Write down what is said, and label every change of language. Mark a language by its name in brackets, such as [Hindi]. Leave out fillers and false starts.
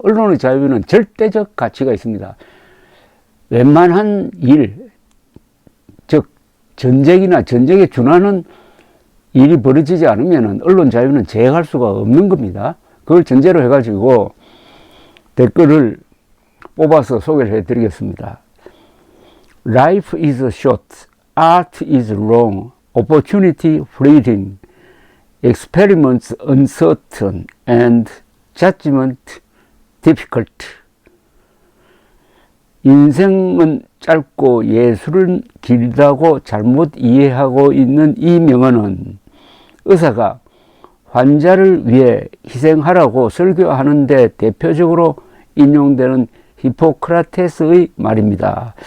[Korean] 언론의 자유는 절대적 가치가 있습니다. 웬만한 일, 즉 전쟁이나 전쟁에 준하는 일이 벌어지지 않으면 언론 자유는 제약할 수가 없는 겁니다. 그걸 전제로 해가지고 댓글을 뽑아서 소개를 해드리겠습니다. [English] Life is short, art is long, opportunity fleeting, experiments uncertain, and judgment difficult. [Korean] 인생은 짧고 예술은 길다고 잘못 이해하고 있는 이 명언은 의사가 환자를 위해 희생하라고 설교하는데 대표적으로 인용되는 히포크라테스의 말입니다.